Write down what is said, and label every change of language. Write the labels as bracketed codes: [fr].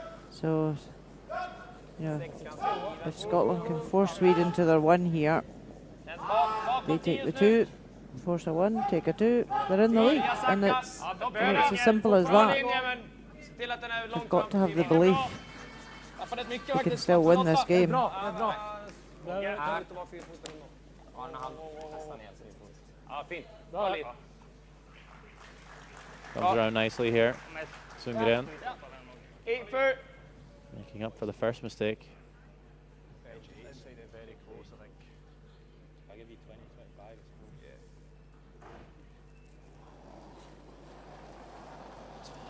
[en] So, you know, if Scotland can force Sweden to their 1 here, they take the 2, force a 1, take a 2, they're in the lead. And it's as simple as that. They've got to have the belief they can still win this game. [sv] inte vara 4 fot ändå. Ja, när han kastar ner sin fot. Ja, fint. [en] Comes around nicely here. Sundgren 8 foot. making up for the first mistake. Very close, I think. I'll give you 20, 25.